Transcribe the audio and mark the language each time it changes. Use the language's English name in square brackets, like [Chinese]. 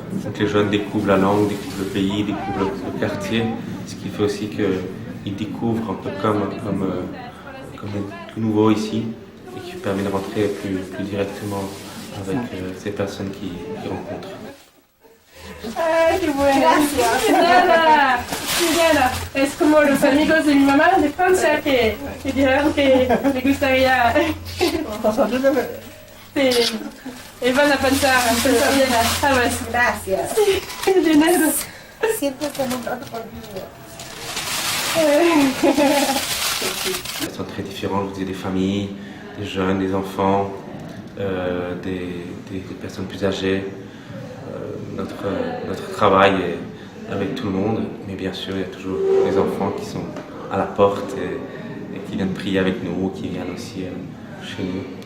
[French] Donc les jeunes découvrent la langue, découvrent le pays, découvrent le quartier, ce qui fait aussi qu'ils découvrent un peu comme tout nouveau ici, et qui permet de rentrer plus directement avec ces personnes qu'ils rencontrent. [Spanish] ¡Ay, qué buena! ¡Gracias! ¡Nada! Genial. Es como los amigos de mi mamá de Francia que dijeron que me gustaría... Sí. Y van a pensar bien, ¿sabes? Gracias. De nada. Siempre con un rato conmigo. [French] Elles sont très différentes, je vous disais, des familles, des jeunes, des enfants, des personnes plus âgées. Notre travail est avec tout le monde, mais bien sûr il y a toujours des enfants qui sont à la porte et qui viennent prier avec nous, qui viennent aussi chez nous.